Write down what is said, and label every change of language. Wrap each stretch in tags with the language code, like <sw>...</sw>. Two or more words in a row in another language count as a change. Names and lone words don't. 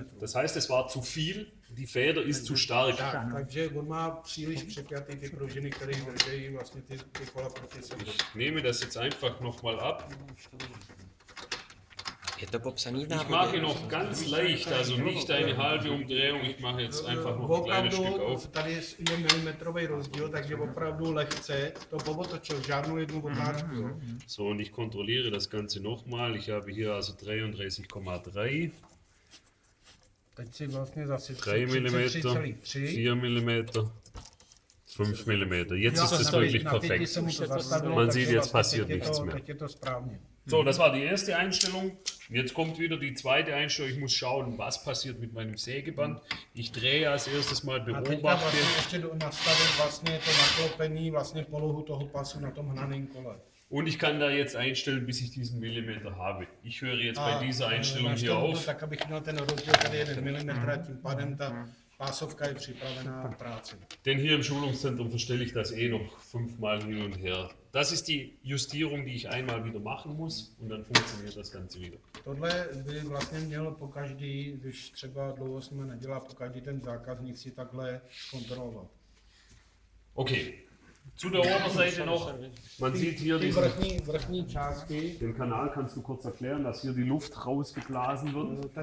<de>das heißt, es war zu viel, die Feder ist zu stark.</de> <cs>Takže on má příliš přepjatý ty pružiny, které drží vlastně ty kola proti sobě.</cs> <de>Ich nehme das jetzt einfach nochmal ab.</de> <cs>Je to popsaný v</cs> <de>Ich</de> <cs>návodě.</cs> <de>mache noch ganz leicht, also nicht eine halbe Umdrehung, ich mache jetzt einfach noch ein kleines Stück</de> <cs>Opravdu</cs> <de>auf.</de> <cs>tady je milimetrový rozdíl, takže opravdu lehce to povotočil, žádnou jednu otáčku. jo.</cs> <de>So, und ich kontrolliere das Ganze nochmal. Ich habe hier also 33,3,</de> <cs>Teď si vlastně zase</cs> <de>3 mm, 33,3. 4 mm, 5 mm. Jetzt ist es wirklich perfekt. Man sieht, jetzt passiert nichts mehr.</de> <cs>Teď je to správně.</cs> <de>So, das war die erste Einstellung. Jetzt kommt wieder die zweite Einstellung. Ich muss schauen, was passiert mit meinem Sägeband. Ich drehe als erstes mal,</de> <cs>A teďka</cs> <de>beobachte.</de> <cs>vlastně ještě nastavit vlastně to naklopení, vlastně polohu toho pasu na tom hnaném kole.</cs> <de>Und ich kann da jetzt einstellen, bis ich diesen Millimeter habe. Ich höre jetzt bei dieser Einstellung hier</de> <cs>nastavit to</cs> <de>auf.</de> <cs>tak, abych měl ten rozdíl tady 1 mm, a tím pádem ta pásovka je připravená na práci.</cs> <de>Denn hier im Schulungszentrum verstelle ich das eh noch 5-mal hin und her. Das ist die Justierung, die ich einmal wieder machen muss und dann funktioniert das Ganze wieder.</de> <cs>Tohle by vlastně měl pokaždý, když třeba dlouho s nimi nedělá, pokaždý ten zákazník si takhle kontrolovat.</cs> <de>Okay, zu der Oberseite noch. Man sieht hier</de> <cs>Ty</cs> <de>diesen,</de> <cs>vrchní části,</cs> <de>den Kanal, kannst du kurz erklären, dass hier die Luft rausgeblasen wird.</de>